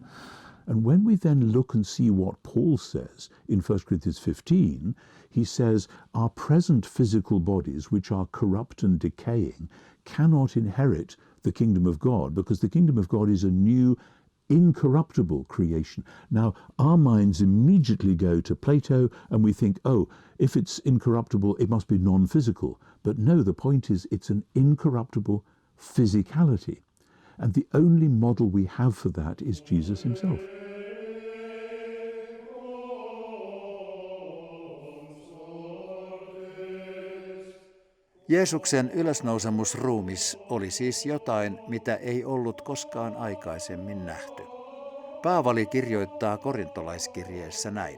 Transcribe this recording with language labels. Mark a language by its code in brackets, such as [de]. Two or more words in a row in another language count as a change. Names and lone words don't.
[en] And when we then look and see what Paul says in 1 Corinthians 15, he says, our present physical bodies, which are corrupt and decaying, cannot inherit the kingdom of God, because the kingdom of God is a new, incorruptible creation. Now, our minds immediately go to Plato and we think, oh, if it's incorruptible, it must be non-physical. But no, the point is it's an incorruptible physicality. And the only model we have for that is Jesus himself. [fi] Jeesuksen ylösnousemusruumis oli siis jotain, mitä ei ollut koskaan aikaisemmin nähty. Paavali kirjoittaa korintolaiskirjeessä näin.